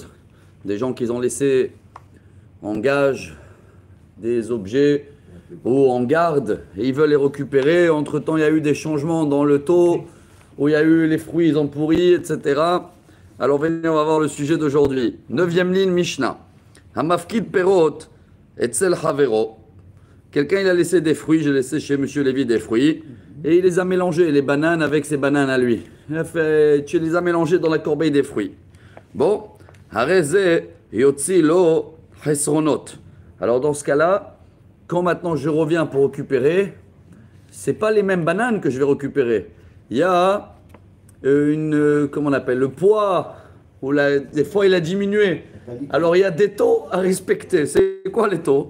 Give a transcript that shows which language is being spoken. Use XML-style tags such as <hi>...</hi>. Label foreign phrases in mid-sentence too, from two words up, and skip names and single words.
<fr>Des gens qui ont laissé en gage des objets ou en garde et ils veulent les récupérer. Entre-temps, il y a eu des changements dans le taux, où il y a eu les fruits, ils ont pourri, etc. Alors venez, on va voir le sujet d'aujourd'hui. 9e ligne, Mishnah.</fr> <he>המפקיד פירות אצל חבירו.</he> <fr>Quelqu'un, il a laissé des fruits, j'ai laissé chez Monsieur Lévy des fruits, et il les a mélangés, les bananes avec ses bananes à lui. Il a fait, tu les as mélangés dans la corbeille des fruits. Bon,</fr> <he>הרי זה יוציא לו חסרונות.</he> <fr>Alors dans ce cas-là, quand maintenant je reviens pour récupérer, c'est pas les mêmes bananes que je vais récupérer. Il y a comment on appelle, le poids, ou des fois il a diminué. Alors il y a des taux à respecter. C'est quoi les taux?</fr>